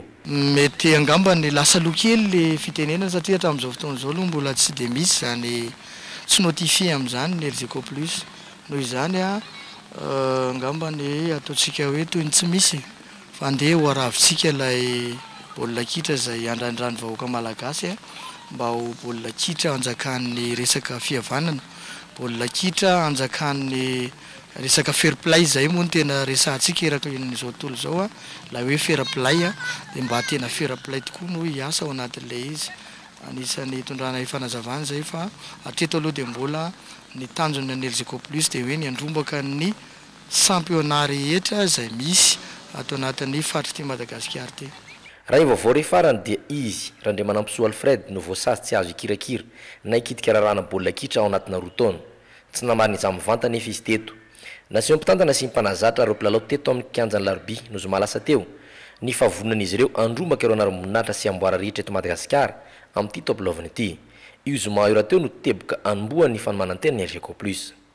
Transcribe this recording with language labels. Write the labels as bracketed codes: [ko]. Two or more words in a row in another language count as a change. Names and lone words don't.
[mg] mety angamba ny lasa lokely le fitenenana satria hatramin'izao fotoana izao aloha mbola tsy dia misy zany tsy notifie amin'izany ny LGK plus noho izany angamba ny ataontsika hoe toy ny tsy misy fa andeha ho aravintsika ilay baolina kitra izay andrandrany vahoaka malagasy mba ho baolina kitra anjakan'ny resaka fihavanana baolina kitra anjakan'ny resaka [en] fair play [mg] zay moa ny tena resantsika erakan'izao tontolo izao la hoe [en] fair play [mg] dia mba tena [en] fair play [mg] tokoa no hiasa ao anatin'ilay izy anisan'ny tondrana fanazavana zay fa hatreto aloha dia mbola ny tanjona ny LGK plus dia hoe ny andrombaka ny championnat rehetra izay misy ato anatin'ny faritra ty Madagasikara ty raha vaovao rehefarany dia izy Randriamanampisoa Alfred no voasazy tsy azo ikirakira na ikitika rarahana baolina kitra ao anatina roa taona tsy namarina izany mivanta nefa izy teto naseho mpitantana sy mpanazatra ireo mpilalao teto amin'ny kianjan'ny Larbi no zoma lasa teo ny favonan'izy ireo andrombaka ireo anara-moninahitra sy amboara rehetra eto Madagasikara amin'ity top lovany ity io zoma io raha teo no teboka anomboa ny fanomanantena ny LGK plus